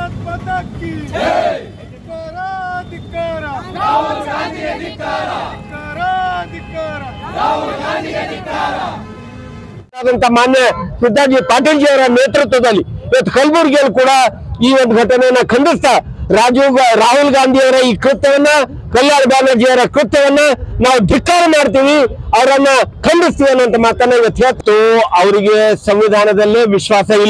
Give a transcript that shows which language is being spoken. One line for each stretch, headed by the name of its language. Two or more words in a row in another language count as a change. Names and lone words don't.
Hindi: माता की धिक्कार धिक्कार राहुल गांधी धिक्कार धिक्कार राहुल गांधी धिक्कार
Kannada: ಮಾನ್ಯ ಸಿದ್ದಾಜಿ ಪಾಟೀಲ್ ಜಿ ಅವರ ನೇತೃತ್ವದಲ್ಲಿ ಇವತ್ತು ಕಲಬುರಗಿಯಲ್ಲಿ ಕೂಡ ಈ ಒಂದು ಘಟನೆಯನ್ನ ಖಂಡಿಸ್ತಾ ರಾಹುಲ್ ಗಾಂಧಿ ಅವರ ಈ ಕೃತ್ಯವನ್ನ ಕಲ್ಯಾಣ್ ಬ್ಯಾನರ್ಜಿ ಅವರ ಕೃತ್ಯವನ್ನ ನಾವು ಧಿಕ್ಕಾರ ಮಾಡ್ತೀವಿ, ಅವರನ್ನ ಖಂಡಿಸ್ತೀವಿ ಅನ್ನುವಂತ ಮಾತನ್ನ ಇವತ್ತು ಅವರಿಗೆ ಸಂವಿಧಾನದಲ್ಲೇ ವಿಶ್ವಾಸ ಇಲ್ಲ.